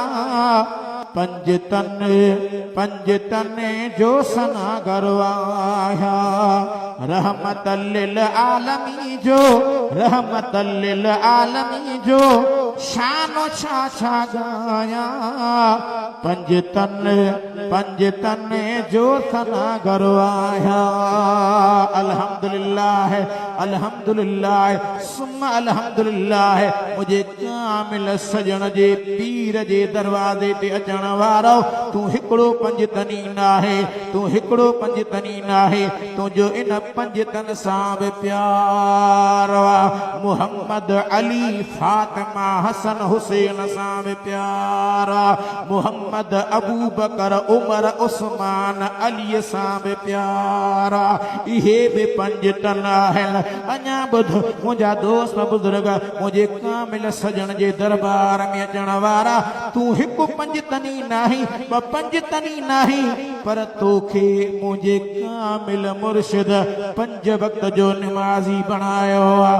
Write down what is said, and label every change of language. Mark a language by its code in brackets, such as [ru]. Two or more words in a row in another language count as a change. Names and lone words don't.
[sd] पंज तन जो सना गरवाया, [ar] رحمة للعالمين [sd] जो, [ar] رحمة للعالمين [sd] जो शानो छा छा गाया। पंज तन जो सना गरवाया। [ar] الحمد لله الحمد لله ثم الحمد لله. [sd] मुझे कामिल सजण जे पीर जे दरवाज़े ते अचण वारो तू हिकिड़ो पंज तनी नाहे, तू हिकिड़ो पंज तनी नाहे, तुंहिंजो इन पंज तन सां बि प्यार आ। मुहम्मद अली फातिमा हसन हुसैन सां बि प्यार आ। मुहम्मद अबू बकर उमर उस्मान अली सां बि प्यार आ। इहे बि पंज तन आहिनि। अञा ॿुध मुंहिंजा दोस्त बुज़ुर्ग, मुंहिंजे कामिल सजण जे दरबार में अचण वारा, तू हिकु पंज तनी नाही, ॿ पंज तनी नाही, पर तोखे मुंहिंजे कामिल मुर्शिद पंज वक्त जो नमाज़ी बनायो आ।